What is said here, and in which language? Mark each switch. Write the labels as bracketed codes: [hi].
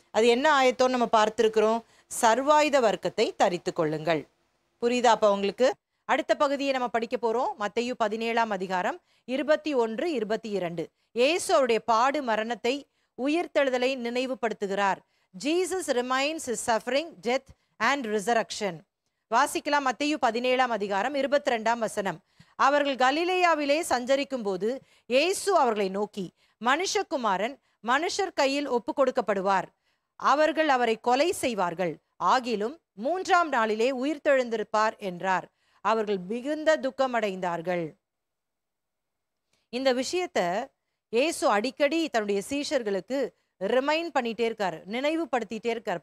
[ta] அது என்ன ஆயத்தோன்னு நம்ம பார்த்திருக்கிறோம். சர்வாயுத வர்க்கத்தை தரித்து கொள்ளுங்கள். புரியுதா அப்ப உங்களுக்கு? அடுத்த பகுதியை நம்ம படிக்க போறோம். மத்தேயு 17ஆம் அதிகாரம் 21, 22. இயேசு அவருடைய பாடு மரணத்தை உயிர்த்தெழுதலை நினைவுபடுத்துகிறார். [en] Jesus reminds his suffering, death and resurrection. [ta] வாசிக்கலாம். மத்தேயு 17ஆம் அதிகாரம் 22ஆம் வசனம். அவர்கள் கலிலேயாவிலே சஞ்சரிக்கும் போது இயேசு அவர்களை நோக்கி, மனுஷகுமாரன் மனுஷர் கையில் ஒப்பு கொடுக்கப்படுவார், அவர்கள் அவரை கொலை செய்வார்கள், ஆகிலும் 3ஆம் நாளிலே உயிர்த்தெழுந்திருப்பார் என்றார். அவர்கள் மிகுந்த துக்கமடைந்தார்கள். இந்த விஷயத்த இயேசு அடிக்கடி தன்னுடைய சீஷர்களுக்கு ரிமைண்ட் பண்ணிட்டே இருக்காரு, நினைவுபடுத்திட்டே இருக்காரு.